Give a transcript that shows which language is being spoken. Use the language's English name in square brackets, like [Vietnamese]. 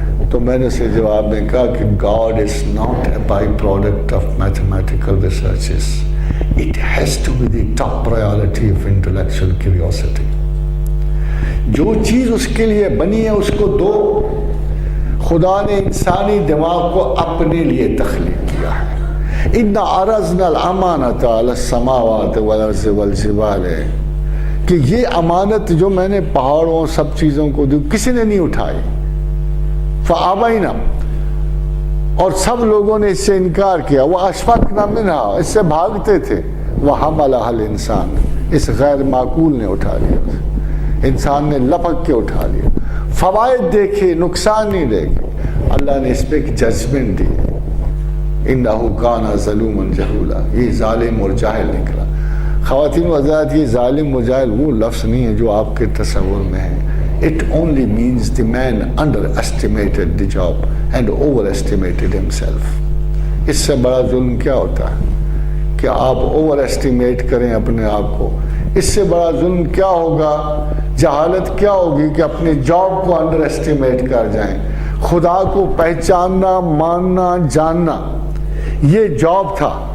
[Urdu] تو میں نے اسے جواب میں کہا کہ [English] God is not a byproduct of mathematical researches. It has to be the top priority of intellectual curiosity. [Urdu] جو چیز اس کے لیے بنی ہے اس کو دو. خدا نے انسانی دماغ کو اپنے لیے تخلیق کیا ہے. [Arabic] اِنَّ عَرَضْنَا الْأَمَانَةَ عَلَى السَّمَاوَاتِ وَالْأَرْضِ وَالْجِبَالِ [Urdu] کہ یہ امانت جو میں نے پہاڑوں سب چیزوں کو دی کسی نے نہیں اٹھائی. [Arabic] فَأَبَيْنَا [Urdu] اور سب لوگوں نے اس سے انکار کیا. [Arabic] وَأَشْفَقْنَا مِنْهَا [Urdu] اس سے بھاگتے تھے. [Arabic] وَحَمَلَهَا الْإِنسَانُ [Urdu] اس غیر معقول نے اٹھا لیا. انسان نے لپک کے اٹھا لیا. فوائد دیکھے نقصان نہیں دیکھے. اللہ نے اس پہ ایک ججمنٹ دی. [Arabic] اِنَّهُ كَانَ ظَلُومًا جَهُولًا [Urdu] یہ ظالم اور جاہل نکلا. خواتین و حضرات یہ ظالم و جاہل وہ لفظ نہیں ہے جو آپ کے تصور میں ہے. [English] It only means the man underestimated the job and overestimated himself. [Urdu] اس سے بڑا ظلم کیا ہوتا ہے کہ آپ اوور ایسٹیمیٹ کریں اپنے آپ کو. اس سے بڑا ظلم کیا ہوگا, جہالت کیا ہوگی کہ اپنے جاب کو انڈر ایسٹیمیٹ کر جائیں. خدا کو پہچاننا, ماننا, جاننا یہ جاب تھا.